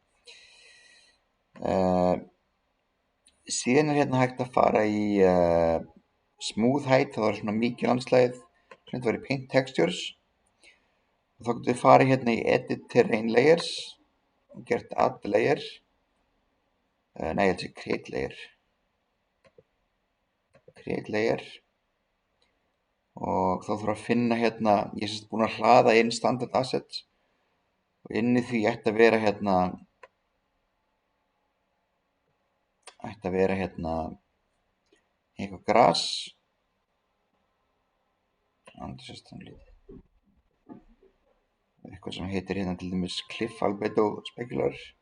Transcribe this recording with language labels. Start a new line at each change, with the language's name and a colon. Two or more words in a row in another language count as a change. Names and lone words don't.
Icelandic: Síðan er hérna hægt að fara í
English: smooth height,
Icelandic: það er svona mikið landslagið, þetta var í
English: paint textures,
Icelandic: og þá getur við farið hérna í
English: edit terrain layers
Icelandic: og gert
English: add layer, create layer,
Icelandic: og þá þurfum að finna hérna, ég er búinn að hlaða inn
English: standard assets
Icelandic: og inni því ætti að vera hérna eitthvað gras, eitthvað sem heitir hérna til dæmis
English: cliff albedo specular.